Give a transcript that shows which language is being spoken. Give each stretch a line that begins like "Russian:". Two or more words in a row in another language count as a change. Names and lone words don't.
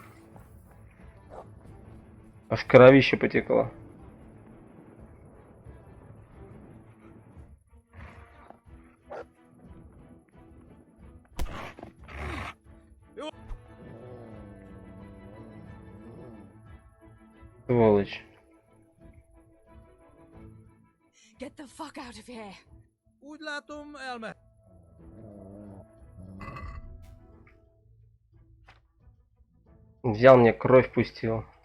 Russian: Аж кровище потекло. Сволочь.
English: Get the fuck out of here.
Hungarian: Úgy látom, elme...
Russian: Взял мне кровь пустил.